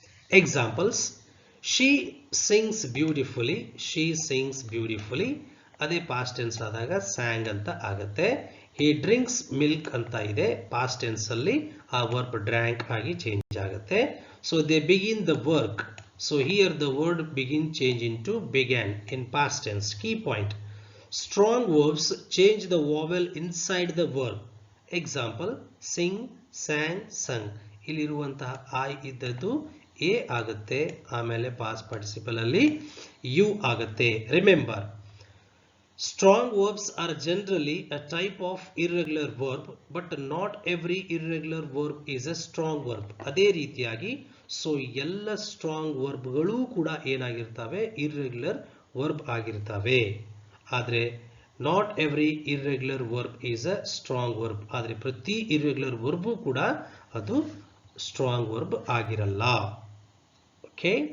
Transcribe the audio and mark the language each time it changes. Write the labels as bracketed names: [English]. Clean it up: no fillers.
[English] Examples. She sings beautifully. She sings beautifully. [Kannada] ಅದೇ past tense ಆದಾಗ sang ಅಂತ ಆಗುತ್ತೆ. [English] He drinks milk [Kannada] ಅಂತ ಇದೆ, past tense ಅಲ್ಲಿ ಆ verb drank ಆಗಿ ಚೇಂಜ್ ಆಗುತ್ತೆ. [English] So they begin the work. So here the word begin change into began in past tense. Key point. Strong verbs change the vowel inside the verb. Example, sing, sang, sung. [Kannada] ಇಲ್ಲಿರುವಂತಹ I ಇದ್ದದ್ದು A ಆಗುತ್ತೆ, ಆಮೇಲೆ past participle ಅಲ್ಲಿ U ಆಗುತ್ತೆ. [English] Remember, strong verbs are generally a type of irregular verb, but not every irregular verb is a strong verb. [Kannada] ಅದೇ ರೀತಿಯಾಗಿ so ಎಲ್ಲ strong ವರ್ಬ್ಗಳು ಕೂಡ ಏನಾಗಿರ್ತವೆ, ಇರ್ರೆಗ್ಯುಲರ್ ವರ್ಬ್ ಆಗಿರ್ತವೆ. [English] ಆದರೆ not every irregular verb is a strong verb. [Kannada] ಆದರೆ ಪ್ರತಿ irregular verb ಕೂಡ ಅದು ಸ್ಟ್ರಾಂಗ್ ವರ್ಬ್ ಆಗಿರಲ್ಲ. ಓಕೆ.